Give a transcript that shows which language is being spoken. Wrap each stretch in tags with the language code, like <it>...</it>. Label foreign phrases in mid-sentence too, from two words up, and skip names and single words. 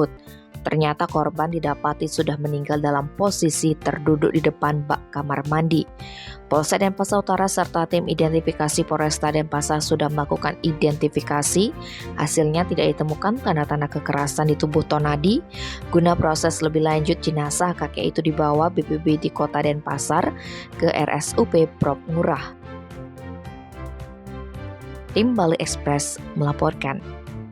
<id>Ternyata korban didapati sudah meninggal dalam posisi terduduk di depan bak kamar mandi. Polsek Denpasar Utara serta tim identifikasi Polresta Denpasar sudah melakukan identifikasi. Hasilnya tidak ditemukan tanda-tanda kekerasan di tubuh Tonadi. Guna proses lebih lanjut, jenazah kakek itu dibawa BPBD Kota Denpasar ke RSUP Prop Ngurah. Tim Bali Express melaporkan.</id>